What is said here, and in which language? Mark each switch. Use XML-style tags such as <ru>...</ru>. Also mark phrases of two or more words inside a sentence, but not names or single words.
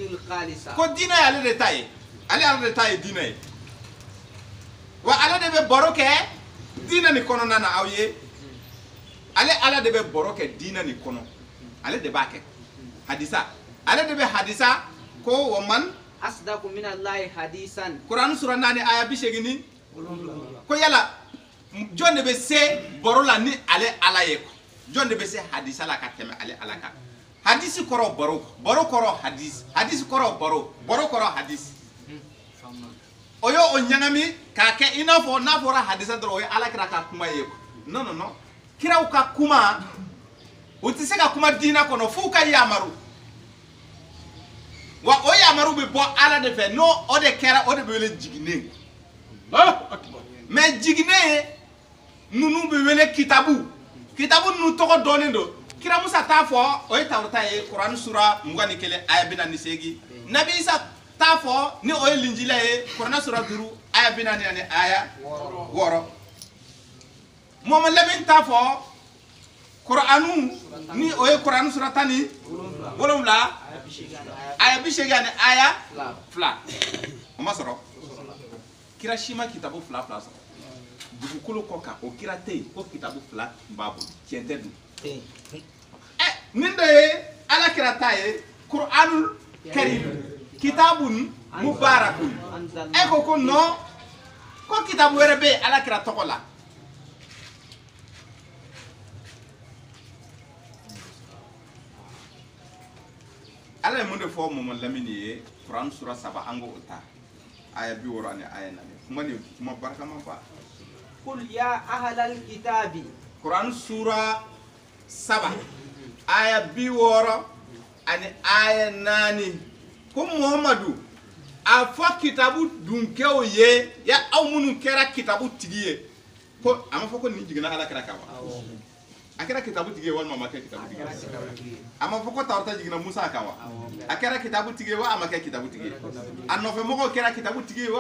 <bm>ko diinɛ ale de ta ye ale ala de ta ye diinɛ ye wa ala de be baro kɛ diina ni kɔnɔna na aw ye ale ala de be baro kɛ diina ni kɔnɔ ale de b'a kɛ hadisa ale de be hadisa ko wa man</bm> <ar>أصدق من الله حديثا</ar> <bm>Quran sura 4 aya 80 ko yala jɔn de be se baro la ni ale ala ye jɔn de be se hadisa la ka tɛmɛ ale ala kan hadisi kɔrɔ baro baro kɔrɔ hadis hadisi kɔrɔ baro baro kɔrɔ hadis o yo o ɲagami k'a kɛ i n'a fɔ n'a fɔra hadisa dɔrɔn o ye ala kira ka kuma ye</bm> <fr>non non non</fr> <bm>kiraw ka kuma o tɛ se ka kuma diina kɔnɔ f'u ka yamaru wa o yamaru bɛ bɔ ala de fɛ n'o o de kɛra o de bɛ wele jiginen mais jiginen ninnu bɛ wele kitabu kitabu ninnu tɔgɔ dɔnnen don kira musa t'a fɔ o ye tawrata ye kuran sura 21 aya 48 nabi isa t'a fɔ ni o ye linjila ye kuran sura 5 aya 40 ani aya 6 Muhammad Lamin t'a fɔ Qur'anu ni o ye Qur'an sura 10 wolonwula aya 80 ani aya 2 o ma sɔrɔ kira si ma kitabu 2 sɔrɔ dugukolo kɔ kan o kira tɛ yen ko kitabu 2 b'a bolo tiɲɛ tɛ dun nin de ye ala kira ta ye</bm> <ar>القرآن الكريم كتاب مبارك</ar> <bm>ko non ko kitabu wɛrɛ bɛ ala kira tɔgɔ la ala ye mun de fɔ Muhammad Lamini ye Quran sura 7 an k'o ta aya 60 ani aya 4 kuma ni kuma barikama fa</bm> <ar>قل يا أهل الكتاب</ar> <bm>Quran sura 7 aya 60 ani aya 4 ko Muhammadu a fɔ kitabu dunkɛw ye ya aw minnu kɛra kitabu tigi ye ko a ma fɔ ko nin jiginna ala kira kan wa a kɛra kitabu tigi ye walima ma kɛ kitabu tigi ye a ma fɔ ko tawrata jiginna Musa kan wa a kɛra kitabu tigi ye wa a ma kɛ kitabu tigi ye a nɔfɛ mɔgɔw kɛra kitabu tigi ye wa</bm>